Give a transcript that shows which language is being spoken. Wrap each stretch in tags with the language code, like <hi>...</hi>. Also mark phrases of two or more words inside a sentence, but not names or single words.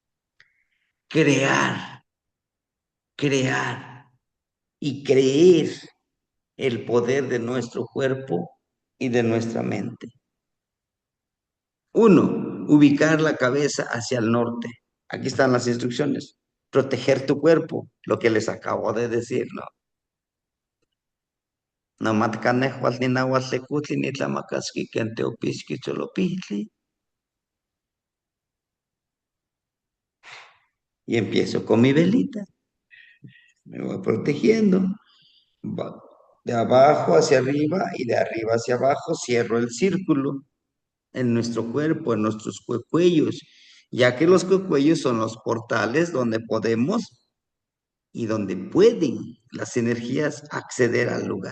<es>Crear, crear y creer el poder de nuestro cuerpo y de nuestra mente. Uno, ubicar la cabeza hacia el norte. Aquí están las instrucciones. Proteger tu cuerpo, lo que les acabo de decir, ¿no?</es> <nah>Namatkanehual ni nahuatlecutli ni tlamakaski kente opisqui cholopitli.</nah> <es>Y empiezo con mi velita. Me voy protegiendo. De abajo hacia arriba y de arriba hacia abajo cierro el círculo en nuestro cuerpo, en nuestros cuellos, ya que los cuellos son los portales donde podemos y donde pueden las energías acceder al lugar.</es>